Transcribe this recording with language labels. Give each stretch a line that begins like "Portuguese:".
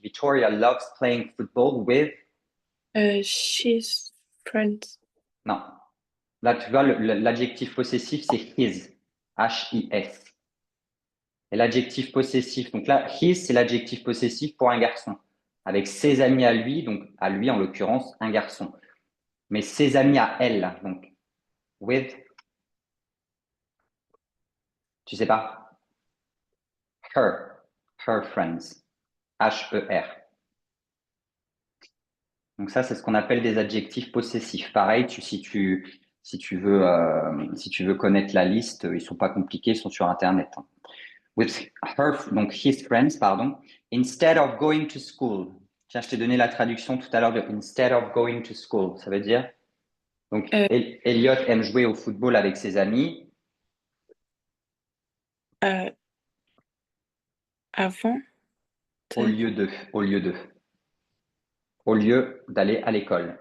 English: Victoria loves playing football with. She's friends.
French: Non. Là, tu vois, l'adjectif possessif, c'est his. H-I-S. Et l'adjectif possessif, donc là, his, c'est l'adjectif possessif pour un garçon. Avec ses amis à lui, donc à lui en l'occurrence, un garçon. Mais ses amis à elle, donc with, tu sais pas,
English: her friends,
French: H-E-R. Donc ça, c'est ce qu'on appelle des adjectifs possessifs. Pareil, si tu veux connaître la liste, ils sont pas compliqués, ils sont sur Internet, hein.
English: with her, donc his friends, pardon, instead of going to school.
French: Tiens, je t'ai donné la traduction tout à l'heure de
English: instead of going to school.
French: Ça veut dire, donc, Elliot aime jouer au football avec ses amis. Avant. Au lieu de, au lieu de. Au lieu d'aller à l'école.